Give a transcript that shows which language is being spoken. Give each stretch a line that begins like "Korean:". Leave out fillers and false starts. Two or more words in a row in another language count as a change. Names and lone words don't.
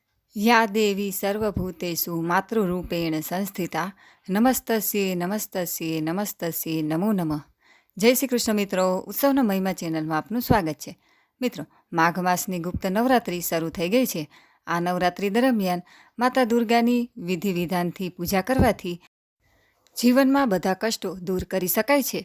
Sanskrit: या देवी सर्वभूतेषु मातृरूपेण संस्थिता નમસ્તસ્યે નમસ્તસ્યે નમસ્તસ્યે નમો નમઃ.
Gujarati: જય શ્રી કૃષ્ણ મિત્રો, ઉત્સવનો મહિમા ચેનલમાં આપનું સ્વાગત છે. મિત્રો, માઘ માસની ગુપ્ત નવરાત્રિ શરૂ થઈ ગઈ છે. આ નવરાત્રિ દરમિયાન માતા દુર્ગાની વિધિ વિધાનથી પૂજા કરવાથી જીવનમાં બધા કષ્ટો દૂર કરી શકાય છે.